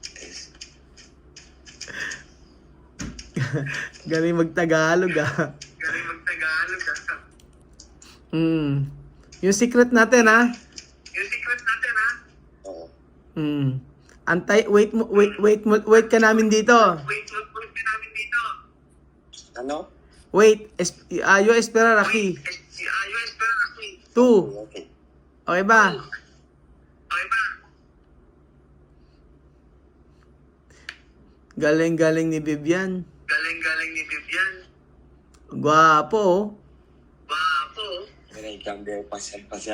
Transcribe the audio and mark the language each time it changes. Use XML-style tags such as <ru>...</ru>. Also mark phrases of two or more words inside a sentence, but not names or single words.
<tl>Galing mag-Tagalog ha. Yung secret natin ha. Oo. Wait ka namin dito. Ano?</tl> <es>Yo esperar aquí. 2.</es> <tl>Okay. Okay ba? Galing ni Vivian. Gwapo. May cambio pasyal.</tl>